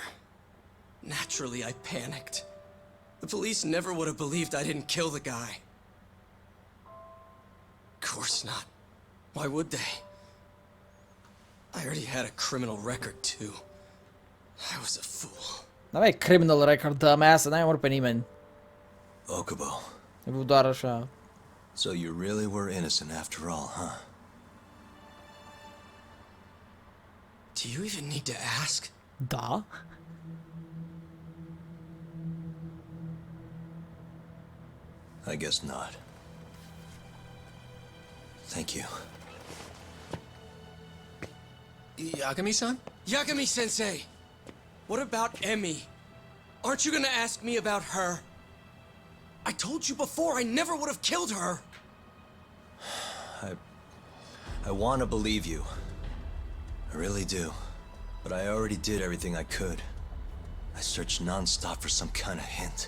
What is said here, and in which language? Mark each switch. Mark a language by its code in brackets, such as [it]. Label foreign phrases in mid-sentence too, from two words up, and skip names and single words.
[en] Naturally, I panicked. The police never would have believed I didn't kill the guy. Of course not. Why would they? I already had a criminal record, too. I was a fool. [ro] N-aveai [en] criminal record, [ro] dumbass, n-ai omorât pe nimeni. Okubo. E doar așa. [en] So you really were innocent after all, huh? Do you even need to ask? [ro] Da. [en] I guess not. Thank you. Yagami-san? Yagami-sensei! What about Emi? Aren't you gonna ask me about her? I told you before I never would have killed her! I want to believe you. I really do. But I already did everything I could. I searched non-stop for some kind of hint.